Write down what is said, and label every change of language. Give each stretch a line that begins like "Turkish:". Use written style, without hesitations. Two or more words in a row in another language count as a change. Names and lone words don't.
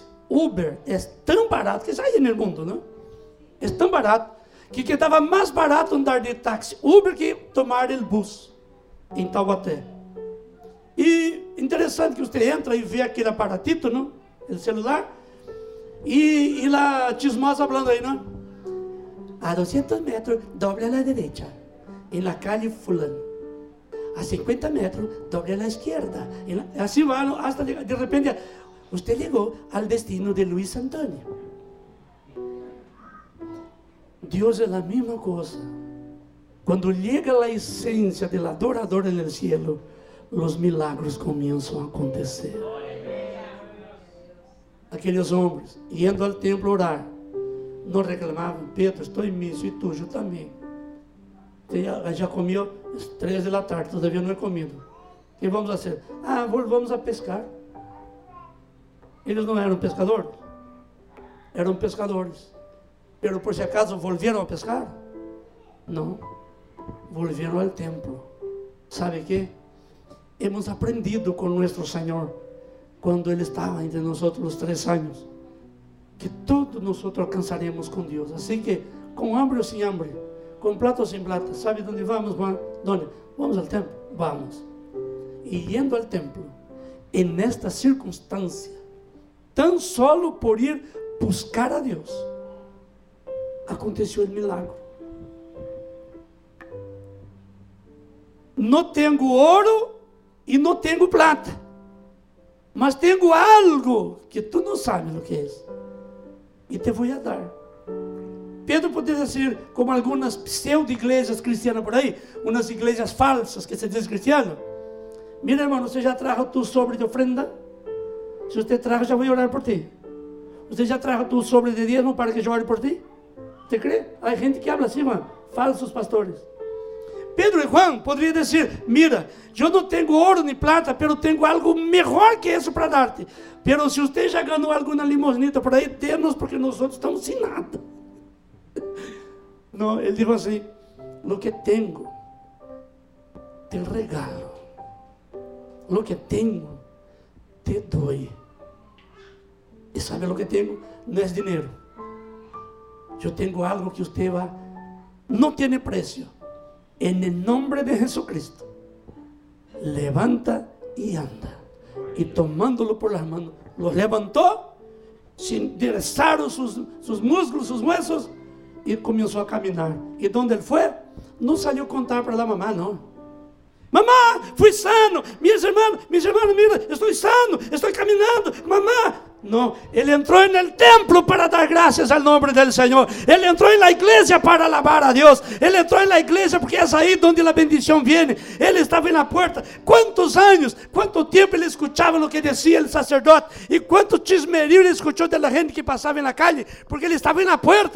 Portuguese: Uber é tão barato, que sai no mundo, não? É tão barato que estava mais barato andar de táxi Uber que tomar o bus em Taubaté. E interessante que você entra e vê aquele aparatito, não? O celular, e
Spanish: la chismosa
Portuguese: falando aí, não?
Spanish: A 200 metros, doble a la derecha, en la calle fulano. A 50 metros, doble a la izquierda.
Portuguese: Assim vai, hasta de repente, você chegou ao destino de Luiz Antônio. Deus é a mesma coisa. Quando chega a essência do adorador no cielo, os milagres começam a acontecer. Aqueles homens, indo ao templo orar, não reclamavam: Pedro, estou em missa, e tu também. Já comeu às 13 da tarde, todavia não é comido. O que vamos fazer? Vamos a pescar. Eles não eram pescadores? Eram pescadores.
Spanish: Pero por si acaso volvieron a pescar?
Portuguese: Não. Volvieron ao templo.
Spanish: ¿Sabe qué? Hemos aprendido con nuestro Señor, cuando Él estaba entre nosotros los 3 años, que todos nosotros alcanzaremos con Dios. Así que, con hambre o sin hambre, con plata o sin plata, ¿sabe dónde vamos, Juan? ¿Dónde? Vamos al templo. Vamos. Y yendo al templo, en esta circunstancia, tan solo por ir buscar a Dios,
Portuguese: aconteceu o milagre. Não tenho ouro e não tenho plata, mas tenho algo que tu não sabes o que é, e te vou dar. Pedro poderia dizer, como algumas pseudo-igrejas cristianas por aí, umas igrejas falsas que se diz cristiano: mira, irmão, você já
Spanish: trajo tu sobre de ofrenda?
Portuguese: Se você trajo, já vou orar por ti. Você já
Spanish: trajo tu sobre de dízimo
Portuguese: para que eu ore por ti?
Spanish: ¿Te cree? Hay gente que habla así, Juan, falsos pastores.
Portuguese: Pedro e Juan poderiam dizer: mira, eu não tenho ouro nem plata, pero tenho algo melhor que isso para dar-te. Pero se você já ganhou alguma limosnita por aí, dê-nos, porque nós outros estamos sem nada. Não, ele disse assim:
Spanish: lo que
Portuguese: tenho,
Spanish: te regalo. Lo que tenho, te doy.
Portuguese: E sabe o que tenho? Não é dinheiro. Eu tenho algo que você não tem preço. En nome de Jesucristo, levanta e anda.
Spanish: E tomándolo por las manos, los levantó, se enderezaram sus músculos, sus huesos,
Portuguese: e começou a caminhar. E onde ele foi, não saiu contar para a mamá, não. Mamá, fui sano. Minhas irmãs, mira, estou sano, estou caminhando. Mamá.
Spanish: No, Él entró en el templo para dar gracias al nombre del Señor. Él entró en la iglesia para alabar a Dios. Él entró en la iglesia porque es ahí donde la bendición viene. Él estaba en la puerta. ¿Cuántos años, cuánto tiempo él escuchaba lo que decía el sacerdote? Y cuánto chismerío él escuchó de la gente que pasaba en la calle, porque él estaba en la puerta.